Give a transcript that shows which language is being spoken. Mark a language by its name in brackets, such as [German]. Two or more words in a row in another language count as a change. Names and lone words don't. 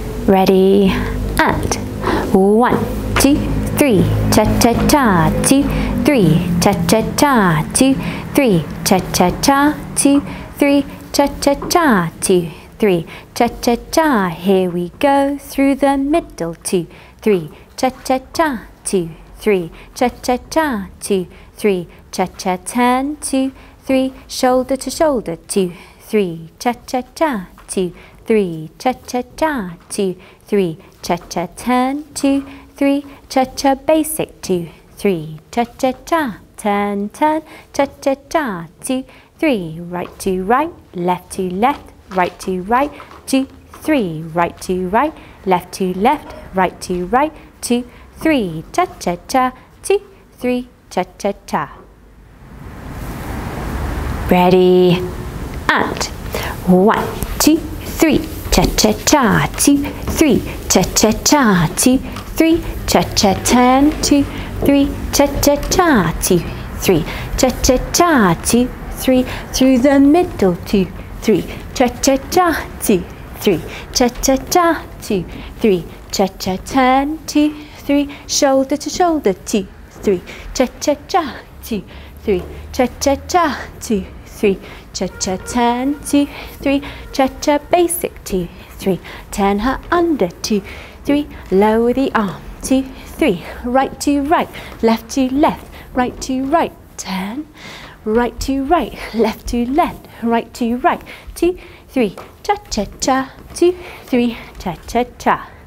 [English] Ready, and 1, 2, 3, cha-cha-cha, 2, 3, cha-cha-cha, 2, 3, cha-cha-cha, 2, 3, cha-cha-cha, 2, 3, cha-cha-cha. Here we go through the middle, 2, 3, cha-cha-cha, 2, 3, cha-cha-cha, 2, 3, cha-cha, turn, 2, 3, shoulder to shoulder, 2, 3, cha-cha-cha, 2, 3, cha-cha-cha, 2, 3, cha-cha, turn, 2, 3, cha-cha, basic, 2, 3, cha-cha-cha, turn, turn, cha-cha-cha, 2, 3, right to right, left to left, right to right, 2, 3, right to right, left to left, right to right, 2, 3, cha-cha-cha, 2, 3, cha-cha-cha. Ready, and 1, 2, 3, cha-cha-cha, 2, 3, cha-cha-cha, 2, 3, cha-cha, turn, 2, 3, cha-cha-cha, 2, 3, cha-cha-cha, 2, 3, through the middle, 2, 3, cha-cha-cha, 2, 3, cha-cha-cha, 2, 3, cha-cha, turn, 2, 3, shoulder to shoulder, 2, 3, cha-cha-cha, 2, 3, cha-cha-cha, 2, 3, cha-cha, turn, 2, 3, cha-cha, basic, 2, 3, turn her under, 2, 3, lower the arm, 2, 3, right to right, left to left, right to right, turn, right to right, left to left, right to right, 2, 3, cha-cha-cha, 2, 3, cha-cha-cha.